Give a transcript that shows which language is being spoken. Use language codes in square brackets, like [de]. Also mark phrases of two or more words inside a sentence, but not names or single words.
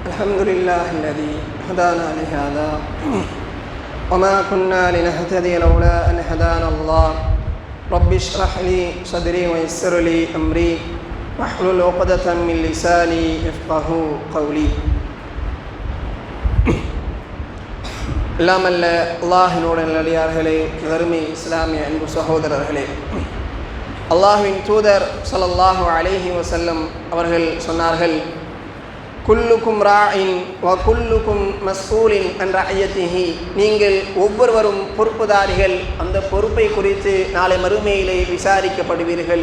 [ar] الحمد لله الذي هدانا لهذا وما كنا لنهتدي لولا أن هدانا الله رب اشرح لي صدري ويسر لي أمري واحلل عقدة من لساني يفقهوا قولي. [ta] எல்லாமல்ல அல்லாஹ்வினுடைய நல்லடியார்களே, தர்மி இஸ்லாமிய அன்பு சகோதரர்களே, அல்லாஹ்வின் தூதர் [ar] صلى الله عليه وسلم [ta] அவர்கள் சொன்னார்கள், [ar] كلكم راع و كلكم مسؤول عن رعيته, [ta] நீங்கள் ஒவ்வொருவரும் பொறுப்புதாரிகள், அந்த பொறுப்பை குறித்து நாளை மறுமையிலே விசாரிக்கப்படுவீர்கள்.